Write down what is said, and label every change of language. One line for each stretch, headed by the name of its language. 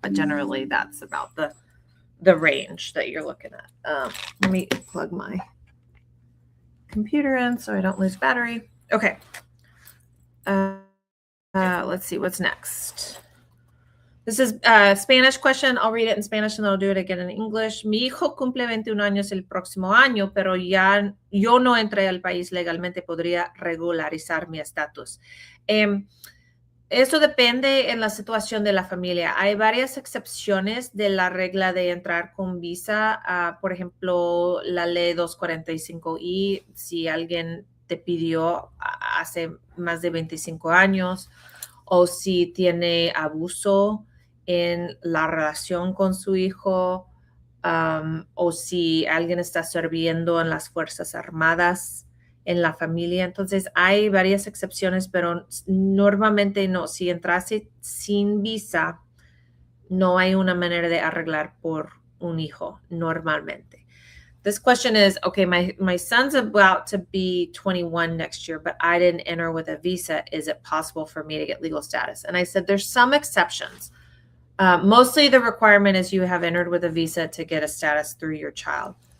English: But generally that's about the range that you're looking at. Let me plug my computer in so I don't lose battery. Okay. Let's see what's next. This is a Spanish question. I'll read it in Spanish and then I'll do it again in English.
Spanish: Mi hijo cumple 21 años el próximo año, pero ya yo no entré al país legalmente. ¿Podría regularizar mi estatus? Eso depende en la situación de la familia. Hay varias excepciones de la regla de entrar con visa. Por ejemplo, la ley 245I, si alguien te pidió hace más de 25 años, o si tiene abuso en la relación con su hijo, o si alguien está sirviendo en las Fuerzas Armadas en la familia. Entonces hay varias excepciones, pero normalmente no. Si entrase sin visa, no hay una manera de arreglar por un hijo normalmente.
English: This question is, okay, my son's about to be 21 next year, but I didn't enter with a visa. Is it possible for me to get legal status? And I said, there's some exceptions. Mostly the requirement is you have entered with a visa to get a status through your child.